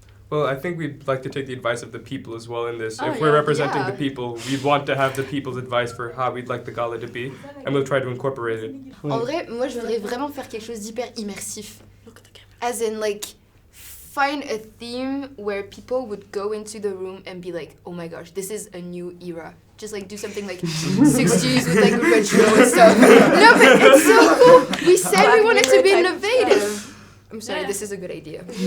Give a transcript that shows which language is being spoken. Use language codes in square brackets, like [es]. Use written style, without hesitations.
[en] Well, I think we'd like to take the advice of the people as well in this. Oh, If we're yeah. representing Yeah. the people, we'd want to have the people's advice for how we'd like the gala to be, and we'll try to incorporate it. [fr] En vrai, moi je voudrais vraiment faire quelque chose d'hyper immersif. [en] As in like find a theme where people would go into the room and be like, oh my gosh, this is a new era. Just like do something like 60s with like retro and stuff. No, but it's so cool. We said we wanted to be innovative. I'm sorry, this is a good idea.